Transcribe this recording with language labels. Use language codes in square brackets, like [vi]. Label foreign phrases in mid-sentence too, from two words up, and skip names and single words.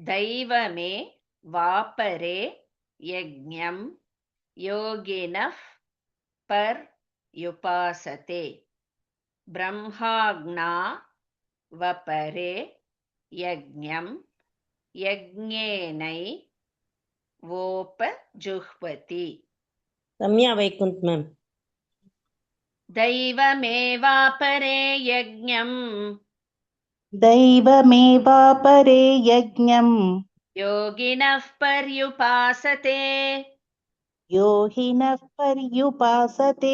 [sa] दैवमेवापरे यज्ञं योगिनः पर्युपासते ब्रह्माग्नावपरे यज्ञं यज्ञेनैवोपजुह्वति. [ta] ரம்யா வைகுண்ட் மேம். [sa] दैवमेवापरे यज्ञम् दैवमेवापरे यज्ञम् योगिनः पर्युपासते योगिनः पर्युपासते